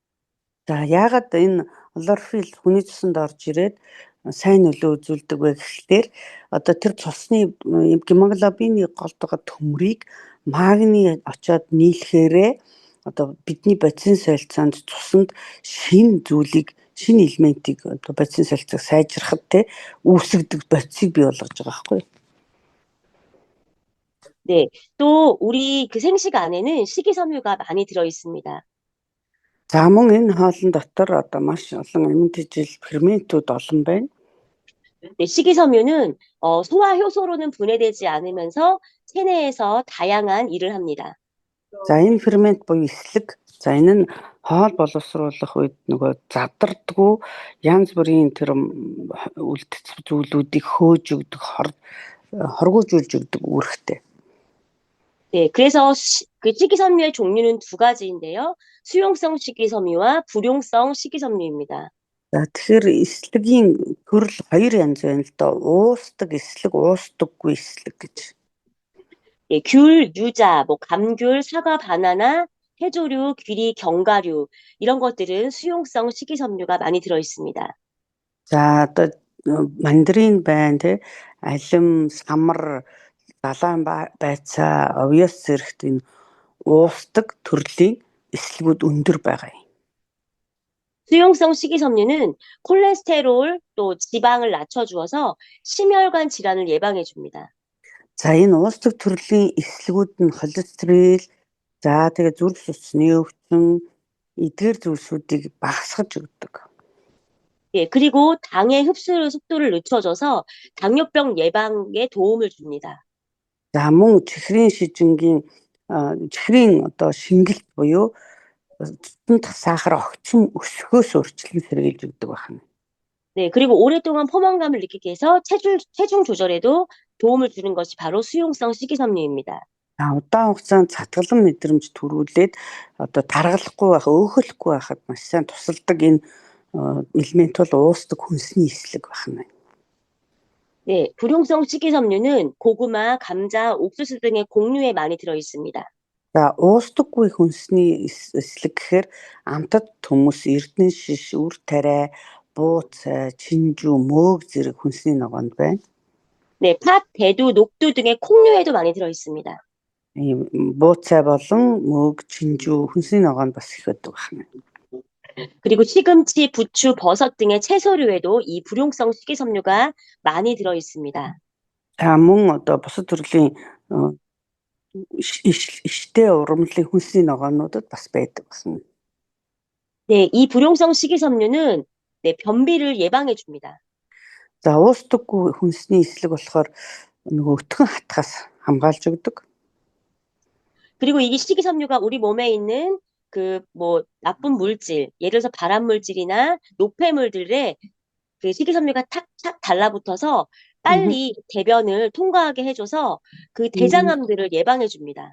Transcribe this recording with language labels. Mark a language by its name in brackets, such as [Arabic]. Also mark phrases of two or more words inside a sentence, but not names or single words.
[Mongolian] За яагаад энэ хлорофил хүний цуснд орж ирээд сайн нөлөө үзүүлдэг вэ гэхлээр одоо тэр цусны гемоглобины голд байгаа төмрийг магний очоод нийлэхээрээ одоо бидний бодис солилцоонд цуснд шинэ зүйлийг, шинэ элементийг одоо бодис солилцоог сайжрахад те үүсгдэг бодисыг бий болгож байгаа байхгүй юу? [Korean] 네, 또 우리 그 생식 안에는 식이섬유가 많이 들어 있습니다. [Mongolian] За мөн энэ хоолн дотор одоо маш олон амьд ижил ферментүүд олон байна. [Korean] 네, 식이섬유는 소화 효소로는 분해되지 않으면서 체내에서 다양한 일을 합니다. [Mongolian] За энэ фермент буюу эслэг. За энэ нь хоол боловсруулах үед нөгөө задардгүй янз бүрийн тэр үлдэх зүйлүүдийг хөөж өгдөг, хоргоожүүлж өгдөг үүрэгтэй. [Korean] 네, 그래서 그 식이섬유의 종류는 두 가지인데요. 수용성 식이섬유와 불용성 식이섬유입니다. [Mongolian] За тэгэхээр эслэгийн төрөл хоёр янз байна л доо. Уусдаг эслэг, уусдаггүй эслэг гэж. [Korean] 예, 귤, 유자, 뭐 감귤, 사과, 바나나, 해조류, 귀리, 견과류 이런 것들은 수용성 식이섬유가 많이 들어 있습니다. [Mongolian] За одоо мандарин байна те, алим, самар, далайн байцаа, овёс зэрэгт энэ уусдаг төрлийн эслэгүүд өндөр байгаа юм. [Korean] 수용성 식이섬유는 콜레스테롤 또 지방을 낮춰주어서 심혈관 질환을 예방해 줍니다. [Mongolian] За энэ уусдаг төрлийн эслэгүүд нь холестерол, за тэгээ зүрх судасны өвчин, эдгээр зүйлсүүдийг багасгаж өгдөг. [Korean] 예, 그리고 당의 흡수 속도를 늦춰줘서 당뇨병 예방에 도움을 줍니다. [Mongolian] За мөн чихрийн шижингийн чихрийн одоо шингэлт буюу цэцэнд сахар огцом өсөхөөс урьдчилан сэргийлж өгдөг байна. [Korean] 네, 그리고 오랫동안 포만감을 느끼게 해서 체중 조절에도 도움을 주는 것이 바로 수용성 식이섬유입니다. [Mongolian] За удаан хугацаанд цатгалан мэдрэмж төрүүлээд одоо таргалахгүй байх, өөхөхгүй байхад маш сайн тусалдаг энэ элемент бол уусдаг хүнсний эслэг байна. [Korean] 네, 불용성 식이섬유는 고구마, 감자, 옥수수 등의 곡류에 많이 들어 있습니다. [Mongolian] За уусдаггүй хүнсний эслэг гэхээр амтад төмөс, эрдэнэ шиш, үр тариа, бууцай, чинжүү, мөөг зэрэг хүнсний ногоонд байна. [Korean] 네, 팥, 대두, 녹두 등의 콩류에도 많이 들어 있습니다. [Mongolian] Ийм бууцай болон мөөг, чинжүү хүнсний ногоонд бас их байдаг байна. [Korean] 그리고 시금치, 부추, 버섯 등의 채소류에도 이 불용성 식이섬유가 많이 들어 있습니다. [Mongolian] За мөн одоо бусад төрлийн иштэй ургамлын хүнсний ногоонуудад бас байдаг байна. [Korean] 네, 이 불용성 식이섬유는 네, 변비를 예방해 줍니다. [Mongolian] За уусдаггүй хүнсний эслэг болохоор нөгөө өтгөн хатгаас хамгаалж өгдөг. [Korean] 그리고 이 식이섬유가 우리 몸에 있는 그 뭐 나쁜 물질, 예를 들어서 발암 물질이나 노폐물들에 그 식이섬유가 탁탁 달라붙어서 빨리 대변을 통과하게 해줘서 그 대장암들을 예방해 줍니다.